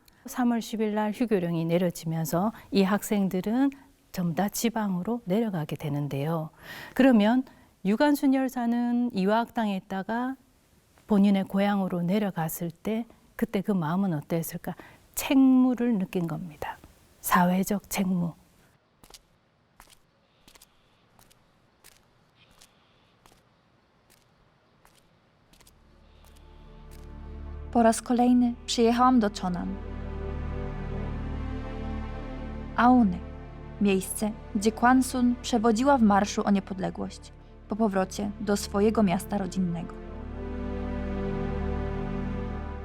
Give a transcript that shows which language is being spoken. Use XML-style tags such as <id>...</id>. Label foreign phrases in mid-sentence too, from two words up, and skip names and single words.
<ko>3월 10일 날 휴교령이 내려지면서 이 학생들은 전부 다 지방으로 내려가게 되는데요. 그러면 유관순 열사는 이화학당에 있다가 본인의 고향으로 내려갔을 때 그때 그 마음은 어땠을까? 책무를 느낀 겁니다. 사회적 책무.</ko> <pl>Po raz kolejny przyjechałam do Czonan. Auny, miejsce, gdzie Kwansun przewodziła w marszu o niepodległość po powrocie do swojego miasta rodzinnego.</pl>